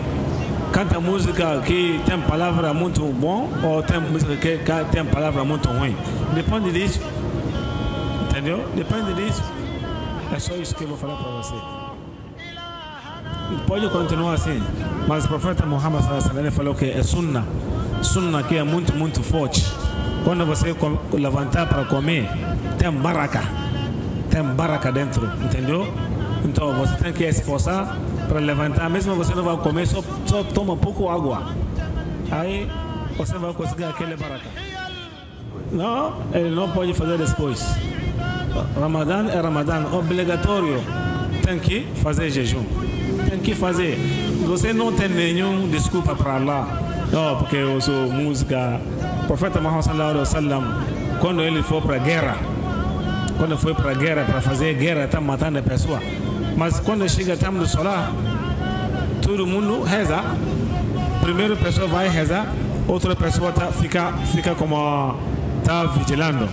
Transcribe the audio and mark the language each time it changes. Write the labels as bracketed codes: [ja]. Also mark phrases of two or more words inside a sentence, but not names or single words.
[pt] Canta música que tem palavra muito bom ou tem música que tem palavra muito ruim? Depende disso. Entendeu? Depende disso. É só isso que eu vou falar para você. Pode continuar assim, mas o profeta Muhammad [ar] صلى الله عليه وسلم [pt] falou que é sunnah. Sunnah que é muito, muito forte. Quando você levantar para comer, tem baraka. Tem baraka dentro, entendeu? Então você tem que esforçar para levantar, mesmo você não vai comer, só toma pouco água. Aí você vai conseguir aquele baraka. Não, ele não pode fazer depois. Ramadã é Ramadã, obrigatório. Tem que fazer jejum. Tem que fazer. Você não tem nenhuma desculpa para Allah. Não, porque eu sou música. O profeta Muhammad [ar] صلى الله عليه وسلم, [pt] quando ele foi para a guerra, para fazer guerra, está matando a pessoa. Mas quando chega o tempo de solar, todo mundo reza. Primeira pessoa vai rezar, outra pessoa fica como está vigilando.